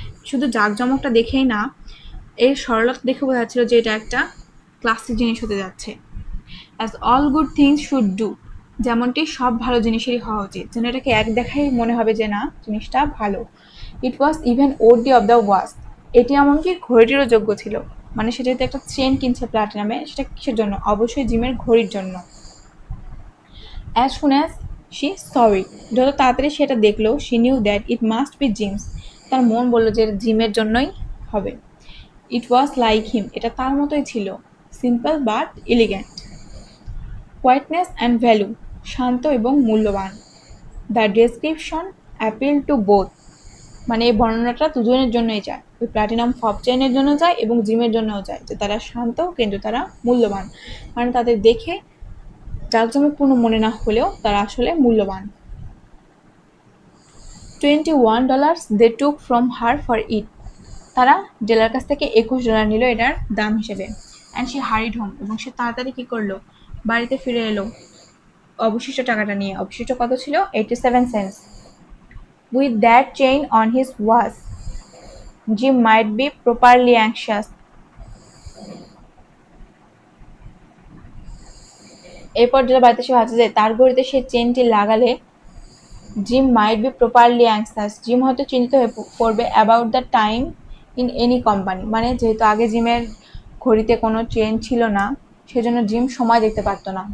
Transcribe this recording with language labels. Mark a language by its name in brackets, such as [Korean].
[Bangla] শুধু জাঁকজমকটা দেখেই না, এর সরলতা দেখে বোঝা যাচ্ছিল যে এটা একটা ক্লাসি জিনিস হতে যাচ্ছে। [English] As all good things should do, [Bangla] যেমনটি সব ভালো জিনিসেরই হওয়া উচিত, যেন এটাকে এক দেখাই মনে হবে যে না জিনিসটা ভালো। [English] It was even worthy of the watch, [Bangla] এটি এমনকি ঘড়িটিরও যোগ্য ছিল। মানে সে যেহেতু একটা চেন কিনছে প্লাটিনামে, সেটা কিসের জন্য? অবশ্যই জিমের ঘড়ির জন্য। [English] As soon as she saw it, [Bangla] যত তাড়াতাড়ি সেটা দেখলো, [English] she knew that it must be Jim's, [Bangla] তার মন বলল যে জিমের জন্যই হবে। [English] It was like him, [Bangla] এটা তার মতোই ছিল। [English] Simple but elegant. Quietness and value, [Bangla] শান্ত এবং মূল্যবান। [English] The description appealed to both, [Bangla] মানে এই বর্ণনাটা দুজনের জন্যই যায়, ওই প্লাটিনাম ফব চেইনের জন্য যায় এবং জিমের জন্যও যায়, যে তারা শান্ত কিন্তু তারা মূল্যবান, মানে তাদের দেখে জাঁকজমকপূর্ণ মনে না হলেও তারা আসলে মূল্যবান। [English] $21 they took from her for it, [Bangla] তারা ডেলার কাছ থেকে $21 নিল এটার দাম হিসেবে। [English] and she hurried home, [Bangla] এবং সে তাড়াতাড়ি কি করলো? বাড়িতে ফিরে এলো অবশিষ্ট টাকাটা নিয়ে। অবশিষ্ট কত ছিল? 87 cents. [English] With that chain on his watch, Jim might be properly anxious. [Bangla] এরপর যেটা বাড়িতে সে ভাবছে যে তার ঘড়িতে সে চেনটি লাগালে [English] Jim might be properly anxious, [Bangla] gym হয়তো চিন্তিত হয়ে পড়বে [English] about the time in any company, [Bangla] মানে যেহেতু আগে জিমের ঘড়িতে কোনো চেন ছিল না, সেজন্য জিম সময় দেখতে পারতো না।